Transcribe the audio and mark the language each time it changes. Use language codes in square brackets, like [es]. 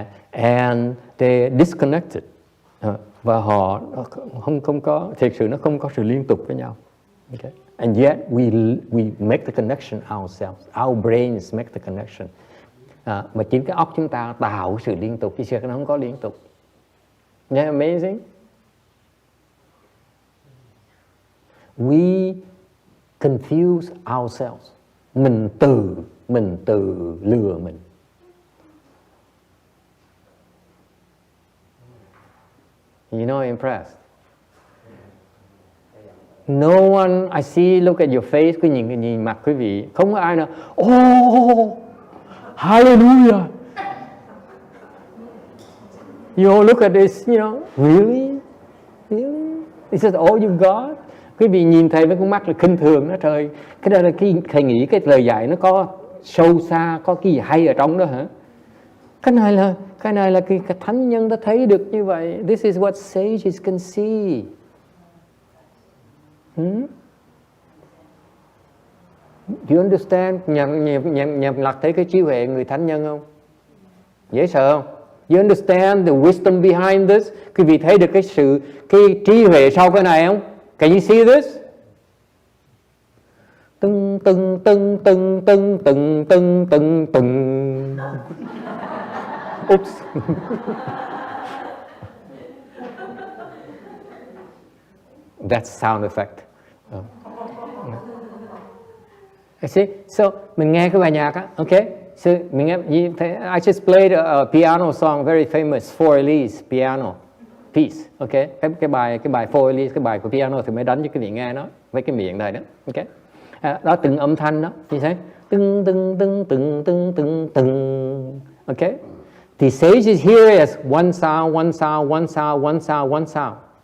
[en] And they disconnected. [vi] Và họ không có, thực sự nó không có sự liên tục với nhau. [en] Okay. And yet we make the connection ourselves. Our brains make the connection. [vi] Mà chính cái óc chúng ta tạo sự liên tục, chứ nó không có liên tục. [en] Yeah, amazing. We confuse ourselves. [vi] Mình tự lừa mình. [en] You know, impressed. No one, I see, look at your face, [vi] cứ nhìn mặt quý vị, không có ai nào, oh, hallelujah. [en] You look at this, you know, really? Really? Is that all you got? [vi] Quý vị nhìn thầy với con mắt là khinh thường đó, trời, cái đó là cái thầy nghĩ cái lời dạy nó có sâu xa, có cái gì hay ở trong đó hả? Cái này là cái thánh nhân đã thấy được như vậy. [en] This is what sages can see. You understand? [vi] Nhà Lạc thấy cái trí huệ người thánh nhân không? Dễ sợ không? [en] You understand the wisdom behind this? [vi] Quý vị thấy được cái trí huệ sau cái này không? [en] Can you see this? Tưng tưng tưng tưng tưng tưng tưng tưng tưng. Oops. That's sound effect. I see. [vi] So mình nghe cái bài nhạc á, okay? [en] So [vi] mình nghe, [en] I just played a piano song very famous, Four Elise piano piece, okay? [vi] Cái bài Four Elise, cái bài của piano thì mới đánh cho cái vị nghe nó với cái miệng này đó, okay? Đó từng âm thanh đó, như thế, tưng tưng tưng tưng tưng tưng tưng, okay? [en] The sages hear it as one sound, one sound, one sound, one sound, one sound.